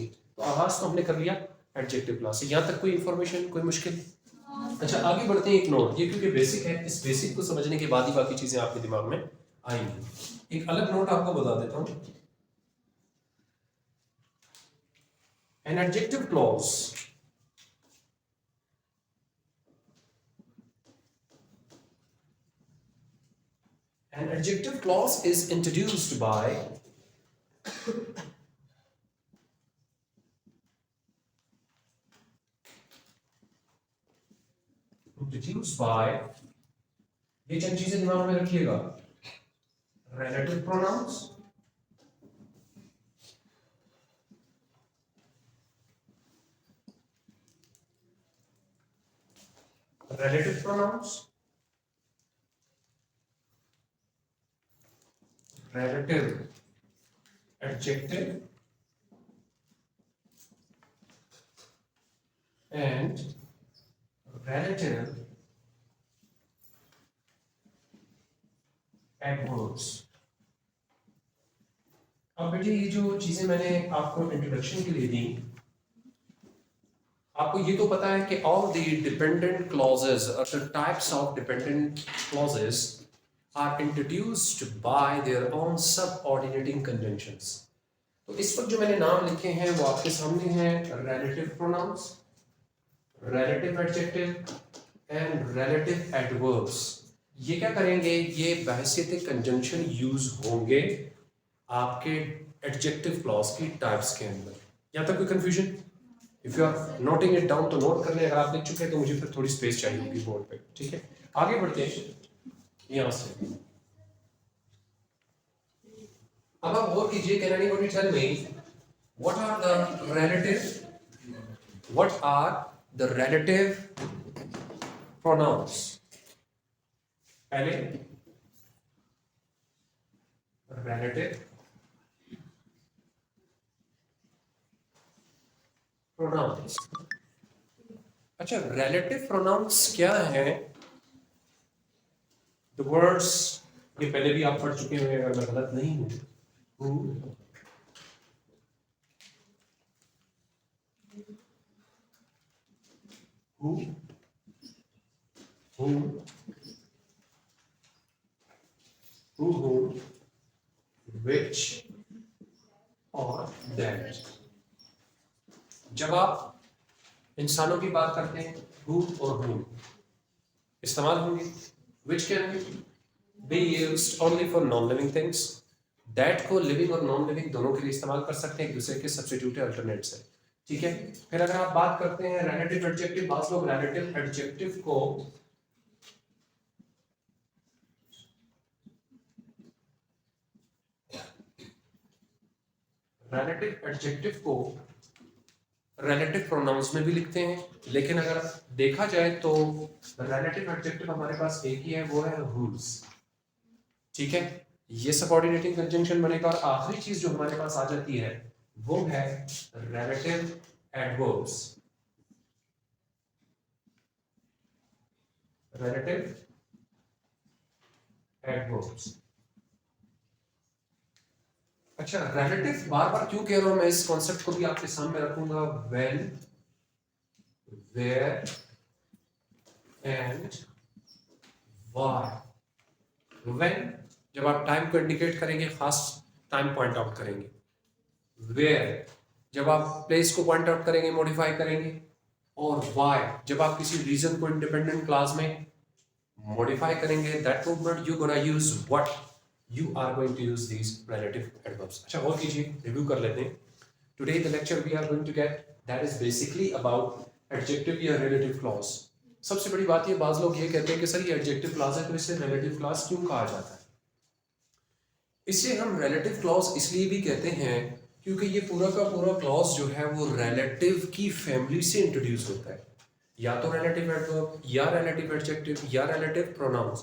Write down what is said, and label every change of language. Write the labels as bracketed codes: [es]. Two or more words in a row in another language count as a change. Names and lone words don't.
[hi] तो आगाज तो हमने कर लिया [en] adjective clause [hi] से। यहाँ तक कोई इंफॉर्मेशन, कोई मुश्किल? अच्छा, आगे बढ़ते हैं। एक नोट, ये क्योंकि बेसिक है, इस बेसिक को समझने के बाद ही बाकी चीजें आपके दिमाग में आएंगी। एक अलग नोट आपको बता देता हूँ। [en] An adjective clause An adjective clause is introduced by [hi] ये चंद चीजें दिमाग में रखिएगा। [en] relative pronouns, relative pronouns, relative adjective and relative adverbs। [hi] अब बेटे ये जो चीजें मैंने आपको इंट्रोडक्शन के लिए दी, आपको ये तो पता है कि [en] all the dependent clauses or the types of dependent clauses are introduced by their own subordinating conjunctions। [hi] तो इस वक्त जो मैंने नाम लिखे हैं वो आपके सामने हैं। [en] relative pronouns, relative adjective and relative adverbs। [hi] ये क्या करेंगे? ये बहैसियत [en] conjunction use [hi] होंगे आपके [en] adjective clause [hi] की टाइप्स के अंदर। यहाँ तक कोई कंफ्यूजन? [en] If you are noting it down [hi] तो नोट कर लें, अगर आप लिख चुके हैं तो मुझे फिर थोड़ी स्पेस चाहिए होगी बोर्ड पे। ठीक है, आगे बढ़ते हैं यहाँ से। अब आप गौर कीजिए, [en] Can anybody tell me what are the relative pronouns? [hi] पहले [en] relative pronouns। [hi] अच्छा, [en] relative pronouns [hi] क्या है? [en] The words, [hi] ये पहले भी आप पढ़ चुके हैं अगर मैं गलत नहीं हूं। [en] who, whom, which और that। [hi] जब आप इंसानों की बात करते हैं who और whom इस्तेमाल होंगे। [en] which can be used only for non-living things। [hi] that को living और non-living दोनों के लिए इस्तेमाल कर सकते हैं, एक दूसरे के [en] substitute alternates [hi] है। ठीक है, फिर अगर आप बात करते हैं [en] relative adjective, [hi] बात लोग [en] relative adjective [hi] को [en] relative pronouns [hi] में भी लिखते हैं, लेकिन अगर देखा जाए तो [en] relative adjective [hi] हमारे पास एक ही है, वो है whose। ठीक है, ये [en] subordinating conjunction [hi] बनेगा। और आखिरी चीज जो हमारे पास आ जाती है वो है [en] relative adverbs। relative adverbs। [hi] अच्छा, relative बार बार क्यों कह रहा हूं मैं? इस कॉन्सेप्ट को भी आपके सामने रखूंगा। [en] when, where and why। [hi] when जब आप टाइम को इंडिकेट करेंगे, खास टाइम [en] point out [hi] करेंगे। where जब आप प्लेस को [en] point out [hi] करेंगे, मॉडिफाई करेंगे। और why जब आप किसी रीजन को [en] independent class [hi] में मॉडिफाई करेंगे [en] that movement, You gonna use what, you are going to use these relative adverbs. [hi] अच्छा और कीजिए, रिव्यू कर लेते हैं। [en] Today the lecture we are going to get that is basically about adjective or relative clause. [hi] सबसे बड़ी बात ये, बाज लोग ये कहते हैं कि सर ये [en] adjective clause [hi] है तो इसे [en] relative clause [hi] क्यों कहा जाता है? इसे हम [en] relative clause [hi] इसलिए भी कहते हैं क्योंकि ये पूरा का पूरा क्लॉज जो है वो रिलेटिव की फैमिली से इंट्रोड्यूस होता है, या तो [en] relative adverb [hi] या [en] relative adjective [hi] या [en] relative pronouns.